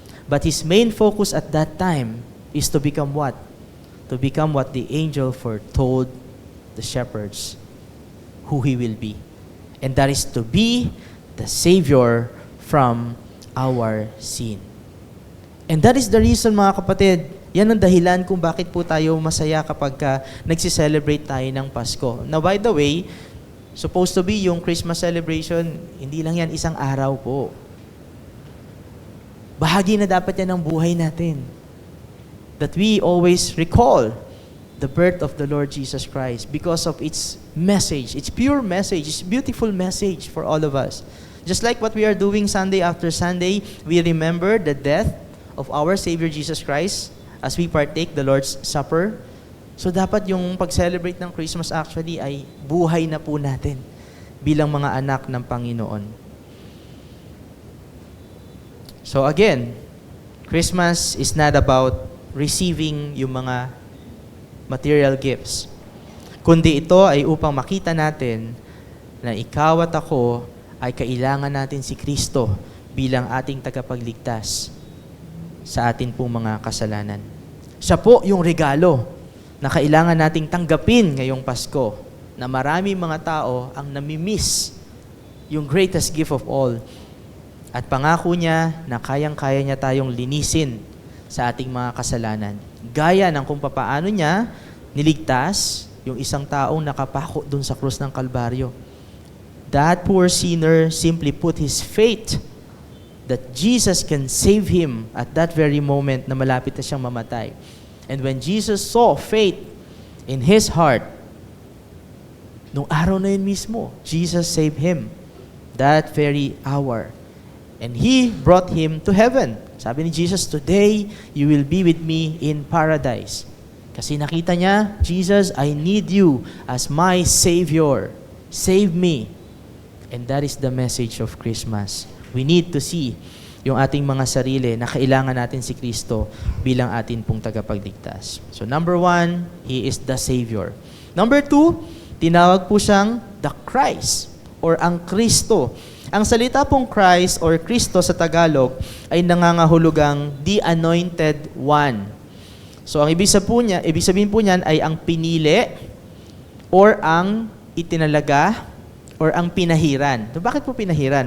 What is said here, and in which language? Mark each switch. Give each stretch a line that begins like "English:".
English: But His main focus at that time is to become what? To become what the angel foretold the shepherds who He will be. And that is to be the Savior from our sin. And that is the reason,
Filipino: mga kapatid, yan ang dahilan kung bakit po tayo masaya kapag nagsiselebrate tayo ng Pasko.
English: Now, by the way, supposed to be yung Christmas celebration,
Filipino: hindi lang yan isang araw po. Bahagi na dapat yan ng buhay natin.
English: That we always recall the birth of the Lord Jesus Christ because of its message, its pure message, its beautiful message for all of us. Just like what we are doing Sunday after Sunday, we remember the death of our Savior Jesus Christ as we partake the Lord's Supper.
Filipino: So dapat yung pag-celebrate ng Christmas actually ay buhay na po natin bilang mga anak ng Panginoon.
English: So again, Christmas is not about receiving
Filipino: yung mga material gifts, kundi ito ay upang makita natin na ikaw at ako ay kailangan natin si Kristo bilang ating tagapagligtas sa atin pong mga kasalanan. Siya po yung regalo na kailangan nating tanggapin ngayong Pasko, na marami mga tao ang namimiss yung
English: greatest gift of all.
Filipino: At pangako niya na kayang-kaya niya tayong linisin sa ating mga kasalanan. Gaya ng kung papaano niya niligtas yung isang taong nakapako dun sa krus ng Kalbaryo.
English: That poor sinner simply put his faith that Jesus can save him at that very moment
Filipino: na malapit na siyang mamatay.
English: And when Jesus saw faith in his heart,
Filipino: nung araw na yun mismo,
English: Jesus saved him that very hour. And He brought him to heaven.
Filipino: Sabi ni Jesus,
English: today you will be with me in paradise.
Filipino: Kasi nakita niya,
English: Jesus, I need you as my Savior. Save me. And that is the message of Christmas. We need to see
Filipino: yung ating mga sarili na kailangan natin si Kristo bilang atin pong tagapagligtas.
English: So number 1, He is the Savior.
Filipino: Number 2, tinawag po siyang the Christ or ang Kristo. Ang salita pong Christ or Kristo sa Tagalog ay nangangahulugang the Anointed One. So ang ibig sabihin po niyan ay ang pinili or ang itinalaga or ang pinahiran. So, bakit po pinahiran?